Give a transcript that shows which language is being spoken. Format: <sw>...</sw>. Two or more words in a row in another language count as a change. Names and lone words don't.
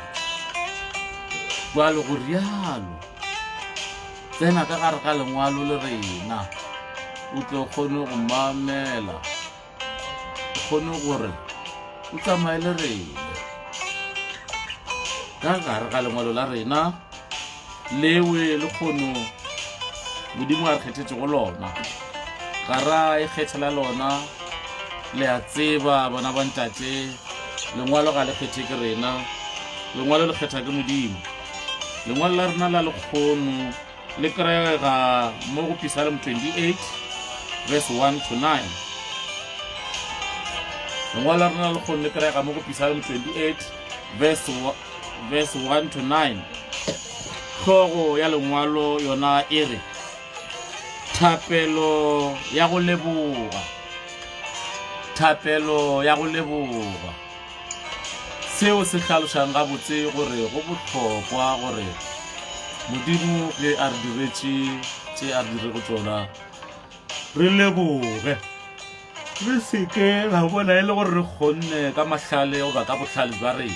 <nso>Jwale go rialo tsena ka gare ga lengwalo le rena o tle o kgone go mamela, o kgone gore o tsamaye le rena ka gare ga lengwalo la rena lewe le kgono Modimo a re kgethetše go lona. Ga ra ikgethela lona, le a tseba bana ba ntate lengwalo ga le kgethe ke rena, lengwalo le kgetha ke Modimo. Lengwalo la rena la lekgono le kry-ega mo go Psalm 28 verse 1 to 9. Lengwalo la rena la lekgono le kry-ega mo go Psalm 28 verse 1 to 9. Tlhogo ya lengwalo yona e re thapelo ya go leboga, thapelo ya go leboga. Seo se hlalošang gabotse gore go bohlokwa gore Modimo ge a re diretše tše a re dire go tšona re leboge, re seke ra bona e le gore re kgonne ka mahlale goba ka bohlale jwa rena.</nso>